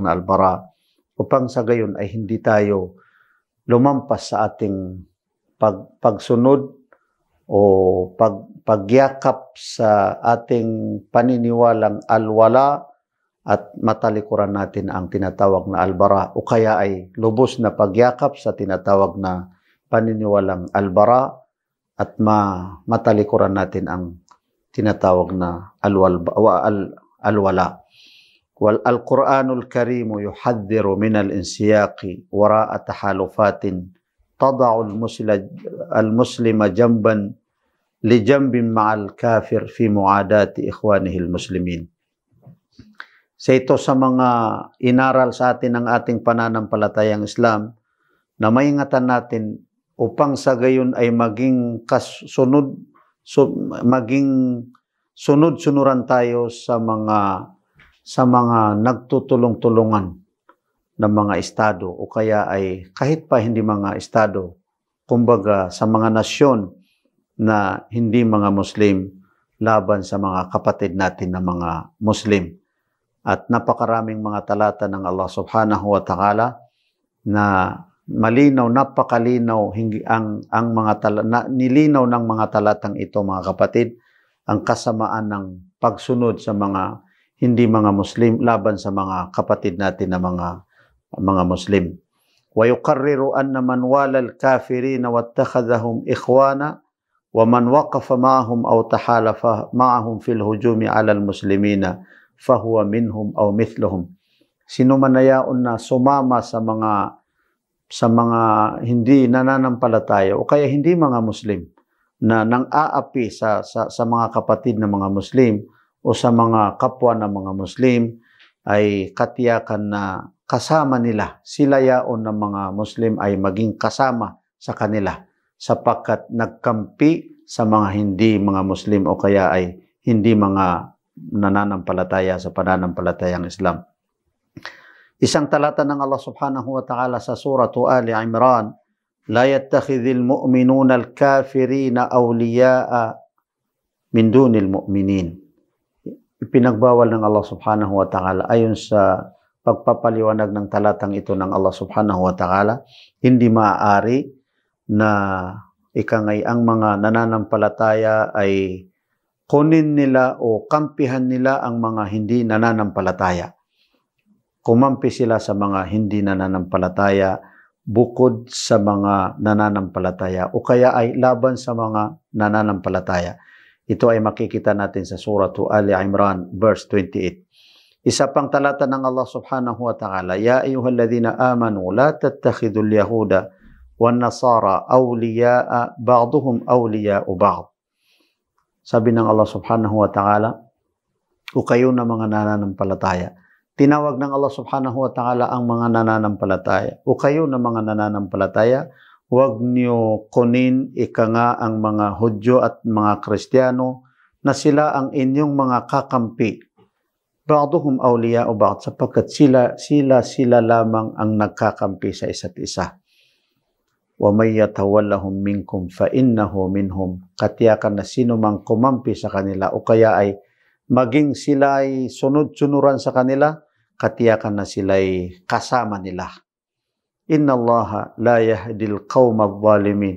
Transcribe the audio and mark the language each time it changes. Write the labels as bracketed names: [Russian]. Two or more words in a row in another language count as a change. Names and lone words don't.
[Filipino] na Al-Bara, upang sa gayon ay hindi tayo lumampas sa ating pagsunod o pagyakap sa ating paniniwalang Al-Wala at matalikuran natin ang tinatawag na Al-Bara, o kaya ay lubos na pagyakap sa tinatawag na paniniwalang Al-Bara at matalikuran natin ang tinatawag na Al-Wala. [Arabic] والقرآن الكريم يحذر من الانسياق وراء تحالفات تضع المسلم جنبا لجنب مع الكافر في معاداة إخوانه المسلمين. [Filipino] Sa ito sa mga inaral sa atin ng ating pananampalatayang Islam na maingatan natin upang sa gayon ay maging sunod-sunuran tayo sa mga nagtutulong-tulungan ng mga estado o kaya ay kahit pa hindi mga estado, kumbaga sa mga nasyon na hindi mga Muslim laban sa mga kapatid natin na mga Muslim. At napakaraming mga talata ng Allah [Arabic] سبحانه وتعالى [Filipino] na malinaw, napakalinaw ang mga nilinaw ng mga talatang ito, mga kapatid, ang kasamaan ng pagsunod sa mga hindi mga Muslim laban sa mga kapatid natin na mga Muslim. [Arabic] ويقرر أن من والى الكافرين واتخذهم إخوانا ومن وقف معهم أو تحالف معهم في الهجوم على المسلمين فهو منهم أو مثلهم. [Filipino] Sino man na yaon na sumama sa mga hindi nananampalataya o kaya hindi mga Muslim na nang-aapi sa mga kapatid na mga Muslim o sa mga kapwa na mga Muslim, ay katiyakan na kasama nila. Sila yaon ng mga Muslim ay maging kasama sa kanila sapagkat nagkampi sa mga hindi mga Muslim o kaya ay hindi mga nananampalataya sa pananampalatayang Islam. Isang talata ng Allah [Arabic] سبحانه وتعالى [Filipino] sa suratu Ali Imran, [Arabic] لا يتخذ المؤمنون الكافرين أولياء من دون المؤمنين. [Filipino] Ipinagbawal ng Allah [Arabic] سبحانه وتعالى [Filipino] ayon sa pagpapaliwanag ng talatang ito ng Allah [Arabic] سبحانه وتعالى, [Filipino] hindi maaari na ikangay ang mga nananampalataya ay kunin nila o kampihan nila ang mga hindi nananampalataya. Kumampi sila sa mga hindi nananampalataya bukod sa mga nananampalataya o kaya ay laban sa mga nananampalataya. Ito ay makikita natin sa suratu Ali Imran verse 28. Isa pang talata ng Allah [Arabic] سبحانه وتعالى, يا أيها الذين آمنوا لا تتخذوا اليهود والنصارى أولياء بعضهم أولياء بعض. [Filipino] Sabi ng Allah [Arabic] سبحانه وتعالى, [Filipino] o kayo na mga nananampalataya. Tinawag ng Allah [Arabic] سبحانه وتعالى [Filipino] ang mga nananampalataya. O kayo na mga nananampalataya, huwag niyo kunin nga ang mga Hudyo at mga Kristiyano na sila ang inyong mga kakampi. [Arabic] بعضهم أولياء أو بعض, [Filipino] sapagkat sila lamang ang nagkakampi sa isa't isa. [Arabic] ومن يتولهم منكم فإنه منهم. [Filipino] Katiyakan na sino mang kumampi sa kanila o kaya ay maging sila ay sunod-sunuran sa kanila, katiyakan na sila'y kasama nila. [Arabic] إن الله لا يهدي القوم الظالمين.